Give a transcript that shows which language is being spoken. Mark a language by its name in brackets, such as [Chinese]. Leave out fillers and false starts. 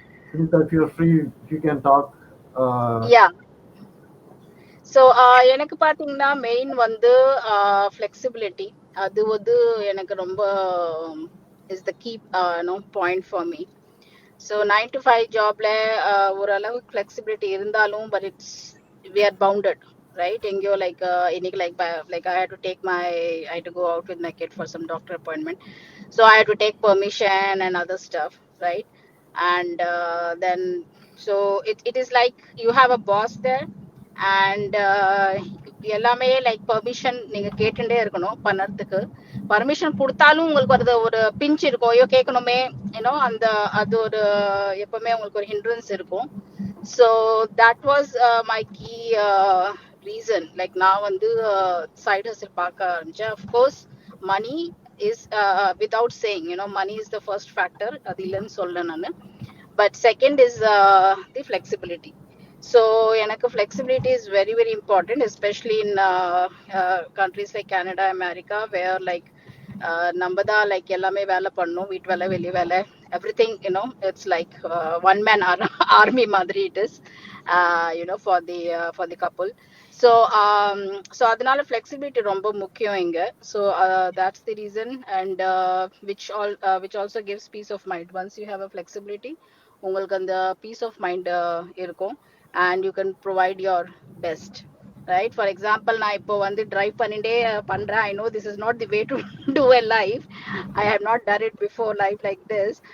[English] Sunita, if you're free, if you can talk. Yeah. [Tamil] So எனக்கு பார்த்தீங்கன்னா main வந்து flexibility. அது வந்து எனக்கு ரொம்ப [English] Is the key point for me. So 9 to 5 ஜாப்ல [Tamil] ஓரளவுக்கு ஃப்ளெக்சிபிலிட்டி இருந்தாலும் [English] But it's we are bounded, right? [Tamil] எங்கேயோ இன்னைக்கு [English] I had to go out with my kid for some doctor appointment, so I had to take permission and other stuff, right? And then so it is like you have a boss there and [Tamil] எல்லாமே like permission நீங்க கேட்டுட்டே இருக்கணும் பண்ணறதுக்கு. Permission கொடுத்தாலும் உங்களுக்கு ஒரு pinch இருக்கும், ஐயோ கேட்கணுமே, அந்த அது ஒரு எப்பவுமே உங்களுக்கு ஒரு ஹிண்ட்ரன்ஸ் இருக்கும். [English] So that was my key reason. Like [Tamil] நான் வந்து சைட் ஹஸ்ல் பார்க்க ஆரம்பிச்சேன். [English] of course money is without saying, money is the first factor, [Tamil] அது இல்லைன்னு சொல்ல நான். [English] But second is the flexibility. So எனக்கு flexibility is very very important, especially in countries like Canada, America, where like [Tamil] நம்ம தான் லைக் எல்லாமே வேலை பண்ணணும், வீட்டு வேலை, வெளி வேலை, [English] everything, it's like one man army [Tamil] madri [English] it is, for the couple. [Tamil] So அதனால flexibility ரொம்ப முக்கியம் இங்க. [English] So that's the reason, and which also gives peace of mind. Once you have a flexibility, [Tamil] உங்களுக்கு அந்த [English] peace of mind இருக்கும், and you can provide your best, right? [Tamil] For example, நான் இப்போ வந்து drive பண்ணிட்டே பண்றேன். [English] I know this is not the way to do a life. I have not done it before, life like this.